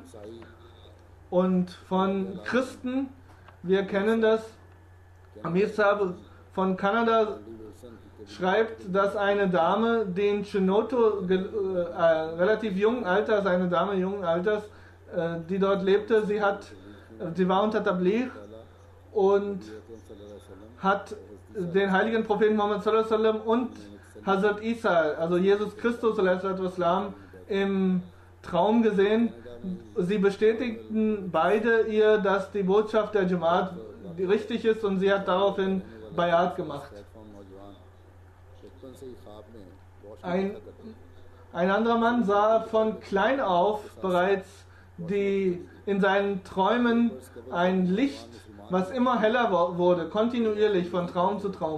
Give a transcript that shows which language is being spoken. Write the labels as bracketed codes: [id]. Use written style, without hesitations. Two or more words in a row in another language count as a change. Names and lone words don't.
[de] Und von Christen, wir kennen das, Amir Saab von Kanada schreibt, dass eine Dame, die in Chinoto relativ jungen Alters, eine Dame jungen Alters, die dort lebte, sie war unter Tabligh und hat den heiligen Propheten Muhammad [ar] صلى الله عليه وسلم [de] und Hazrat Isa, also Jesus Christus [ar] صلى الله عليه وسلم, [de] im Traum gesehen. Sie bestätigten beide ihr, dass die Botschaft der Jamaat richtig ist und sie hat daraufhin Bayat gemacht. Ein anderer Mann sah von klein auf bereits in seinen Träumen ein Licht, was immer heller wurde, kontinuierlich von Traum zu Traum.